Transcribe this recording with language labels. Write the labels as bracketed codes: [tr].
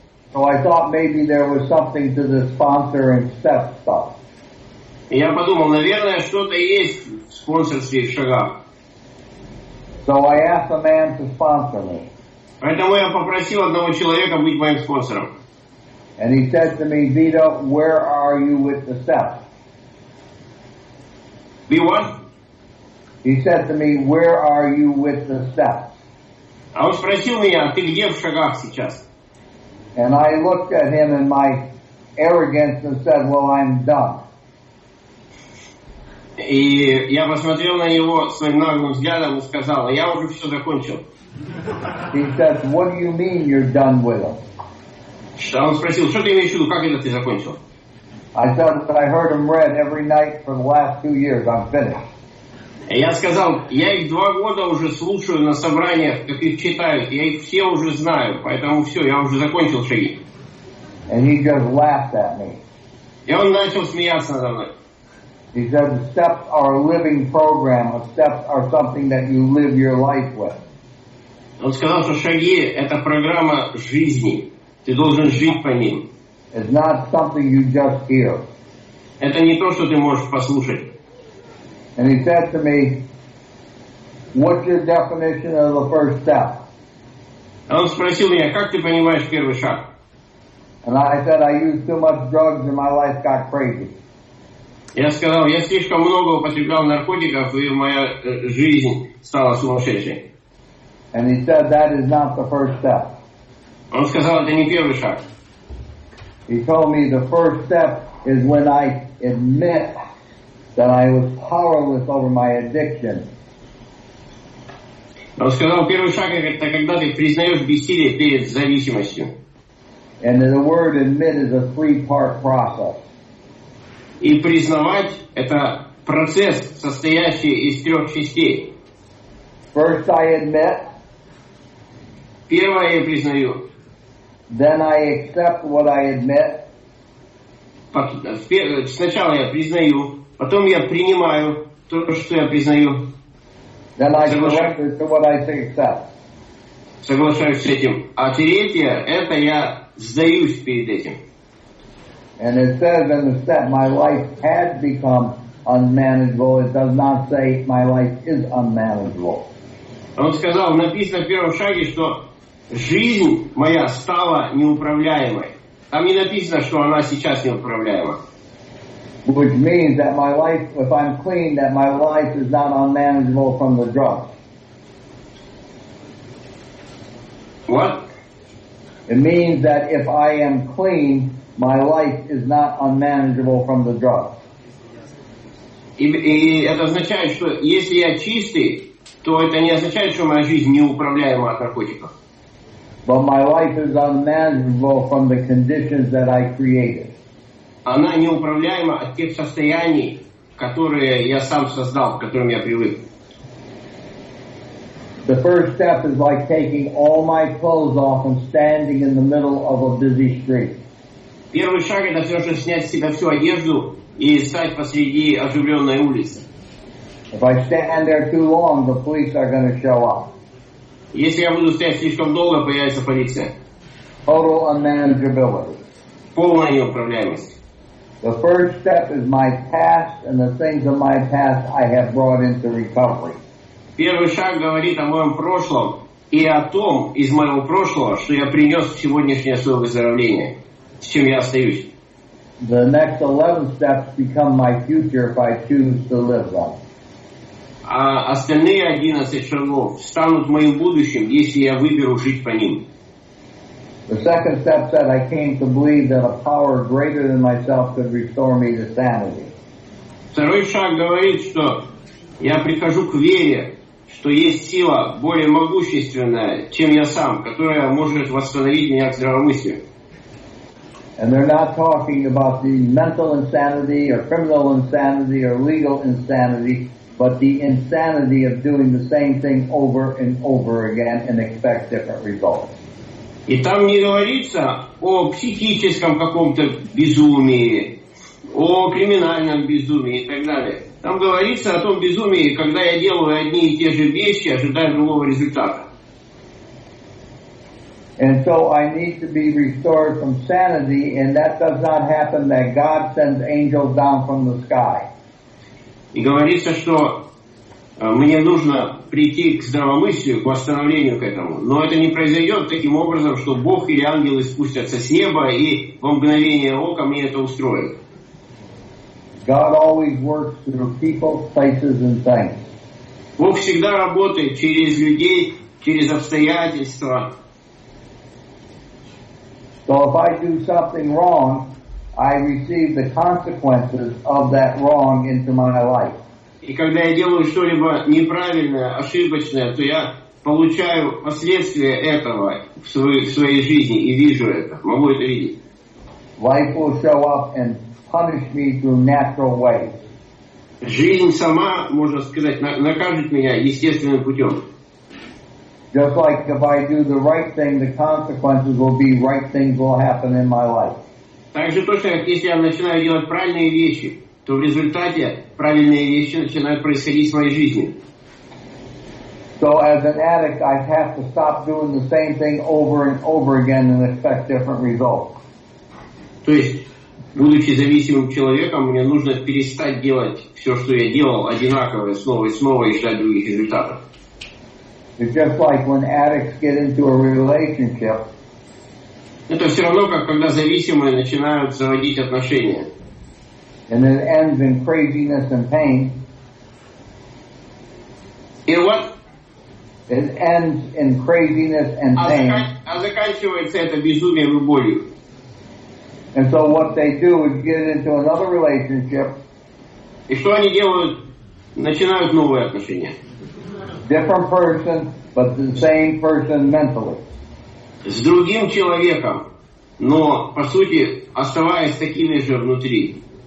[en] So I thought maybe there was something to the sponsor and step stuff. [ru] И я подумал, наверное, что-то есть в спонсорстве и в шагах. [en] So I asked a man to sponsor me. [ru] Поэтому я попросил одного человека быть моим спонсором. [en] And he said to me, Vito, where are you with the steps? Be what? He said to me, where are you with the steps? [ru] А он спросил меня, ты где в шагах сейчас? [en] And I looked at him in my arrogance and said, well, I'm done. [ru] И я посмотрел на него своим наглым взглядом и сказал, я уже все закончил. [en] He said, what do you mean you're done with them? [ru] Он спросил, что ты имеешь в виду, как это ты закончил? [en] I said, I heard them read every night for the last 2 years. I'm finished. [ru] И я сказал, я их 2 года уже слушаю на собраниях, как их читают, я их все уже знаю, поэтому все, я уже закончил шаги. [en] And he just laughed at me. [ru] И он начал смеяться надо мной. [en] He said, the steps are a living program. The steps are something that you live your life with. [ru] Он сказал, что шаги – это программа жизни. Ты должен жить по ним. [en] It's not something you just hear. [ru] Это не то, что ты можешь послушать. [en] And he said to me, what's your definition of the first step? [ru] Он спросил меня, как ты понимаешь первый шаг? [en] And I said, I used too much drugs and my life got crazy. [ru] Я сказал, я слишком много употреблял наркотиков, и моя жизнь стала сумасшедшей. [en] And he said, that is not the first step. [ru] Он сказал, это не первый шаг. [en] He told me the first step is when I admit that I was powerless over my addiction. [ru] Он сказал, первый шаг – это когда ты признаешь бессилие перед зависимостью. [en] And the word admit is a 3-part process. [ru] И признавать – это процесс, состоящий из 3 частей. [en] First I admit. [ru] Первое я признаю. [en] Then I accept what I admit. [ru] Сначала я признаю, потом я принимаю то, что я признаю. [en] Then I surrender to what I accept. [ru] Соглашаюсь с этим. А третье – это я сдаюсь перед этим. [en] And it says in the step, my life had become unmanageable. It does not say my life is unmanageable. [ru] Он сказал, написано в первом шаге, что жизнь моя стала неуправляемой. Там не написано, что она сейчас неуправляема. [en] Which means that my life, if I'm clean, that my life is not unmanageable from the drugs. What? It means that if I am clean, my life is not unmanageable from the drugs. [ru] И это означает, что если я чистый, то это не означает, что моя жизнь неуправляема от наркотиков. [en] But my life is unmanageable from the conditions that I created. [ru] Она неуправляема от тех состояний, которые я сам создал, к которым я привык. [en] The first step is like taking all my clothes off and standing in the middle of a busy street. [ru] Первый шаг – это все же снять с себя всю одежду и стать посреди оживленной улицы. [en] If I stand there too long, the police are going to show up. [ru] Если я буду стоять слишком долго, появится полиция. [en] Total unmanageability. [ru] Полная неуправляемость. [en] The first step is my past, and the things of my past I have brought into recovery. [ru] Первый шаг говорит о моем прошлом и о том из моего прошлого, что я принес в сегодняшнее свое выздоровление, с чем я остаюсь. [en] the next 11 steps become my future if I choose to live them. [ru] А остальные 11 шагов станут моим будущим, если я выберу жить по ним. [en] The second step said I came to believe that a power greater than myself could restore me to sanity. [ru] Второй шаг говорит, что я прихожу к вере, что есть сила более могущественная, чем я сам, которая может восстановить меня к здравомыслию. [en] And they're not talking about the mental insanity or criminal insanity or legal insanity, but the insanity of doing the same thing over and over again and expect different results. [ru] И там не говорится о психическом каком-то безумии, о криминальном безумии и так далее. Там говорится о том безумии, когда я делаю одни и те же вещи, ожидая другого результата. [en] And so I need to be restored from sanity, and that does not happen that God sends angels down from the sky. [ru] И говорится, что мне нужно прийти к здравомыслию, к восстановлению к этому. Но это не произойдет таким образом, что Бог или ангелы спустятся с неба и во мгновение ока мне это устроят. [en] God always works through people, places, and things. [ru] Бог всегда работает через людей, через обстоятельства. [en] So if I do something wrong, I receive the consequences of that wrong into my life. [ru] И когда я делаю что-либо неправильное, ошибочное, то я получаю последствия этого в своей жизни и вижу это, могу это видеть. [en] Life will show up and punish me through natural ways. [ru] Жизнь сама, можно сказать, накажет меня естественным путем. [en] Just like if I do the right thing, the consequences will be right things will happen in my life. [ru] Так же точно, как если я начинаю делать правильные вещи, то в результате правильные вещи начинают происходить в моей жизни. [en] So as an addict, I have to stop doing the same thing over and over again and expect different results. [ru] То есть, будучи зависимым человеком, мне нужно перестать делать все, что я делал, одинаковое снова и снова и ждать других результатов. [en] It's just like when addicts get into a relationship. [ru] Это все равно, как когда зависимые начинают заводить отношения. [en] And it ends in craziness and pain. [ru] И вот [en] It ends in craziness and pain. [ru] А заканчивается это безумием и болью. [en] And so what they do is get into another relationship. [ru] И что они делают? Начинают новые отношения. [en] Different person, but the same person mentally. [ru] С другим человеком, но, по сути, оставаясь такими же внутри.